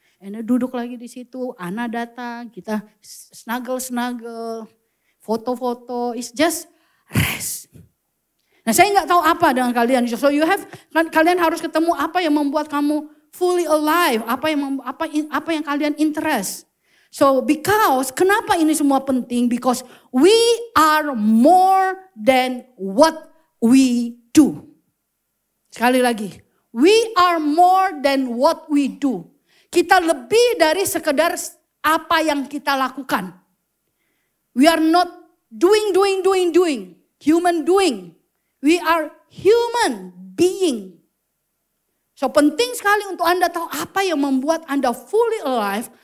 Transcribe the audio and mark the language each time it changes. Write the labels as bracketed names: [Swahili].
[Indonesian] Ana duduk lagi di situ, Ana datang, kita snuggle, foto-foto, [English] it's just rest. [Indonesian] Nah saya nggak tahu apa dengan kalian, so kalian harus ketemu apa yang membuat kamu [English] fully alive, [Indonesian] apa yang kalian interest. So kenapa ini semua penting? [English] Because we are more than what we do. [Indonesian] Sekali lagi, [English] we are more than what we do. [Indonesian] Kita lebih dari sekedar apa yang kita lakukan. [English] We are not doing. Human doing. We are human being. So [Indonesian] penting sekali untuk Anda tahu apa yang membuat Anda [English] fully alive.